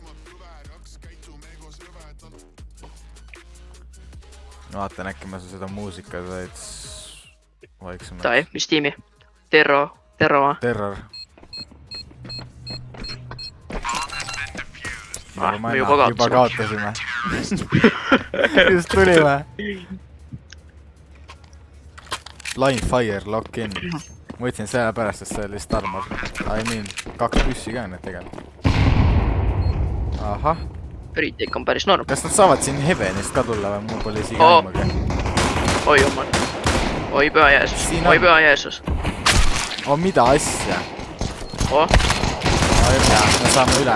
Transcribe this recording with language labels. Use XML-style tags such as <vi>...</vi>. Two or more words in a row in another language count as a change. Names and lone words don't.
<et>Vaatan, äkki ma seda muusika said vaiksemaks. Tai, mis tiimi? Terro va? Terror. Me juba kaotasime. Just tulime.</et> <en>Line fire, lock in.</en> <et>Ma võtsin selle pärast, et see oli lihtsalt armor.</et> <en>I mean,</en> <et>2 püssi ka need tegelikult. Ahah. Retake on päris norm. Kas nad saavad siin Heavenist ka tulla või mul pole isegi aimagi? Oi jumal. Oi püha Jeesus. Mida asja? Me saame üle.</et>